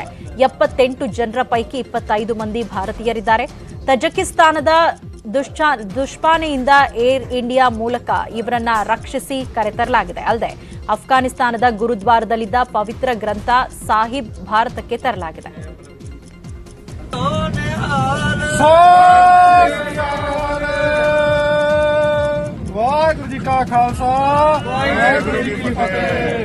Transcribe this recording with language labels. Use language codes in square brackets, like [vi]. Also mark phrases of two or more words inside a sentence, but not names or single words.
[kn] 78 ಜನರ ಪೈಕಿ 25 ಮಂದಿ ಭಾರತೀಯರಿದ್ದಾರೆ. ತಜಕಿಸ್ತಾನದ ದುಷ್ಪಾನೆಯಿಂದ ಏರ್ ಇಂಡಿಯಾ ಮೂಲಕ ಇವರನ್ನ ರಕ್ಷಿಸಿ ಕರೆತರಲಾಗಿದೆ. ಅಲ್ಲದೆ ಅಫ್ಘಾನಿಸ್ತಾನದ ಗುರುದ್ವಾರದಲ್ಲಿದ್ದ ಪವಿತ್ರ ಗ್ರಂಥ ಸಾಹಿಬ್ ಭಾರತಕ್ಕೆ ತರಲಾಗಿದೆ. [pa] ਵਾਹਿਗੁਰੂ ਜੀ ਕਾ ਖਾਲਸਾ ਵਾਹਿਗੁਰੂ ਜੀ ਕੀ ਫਤਿਹ।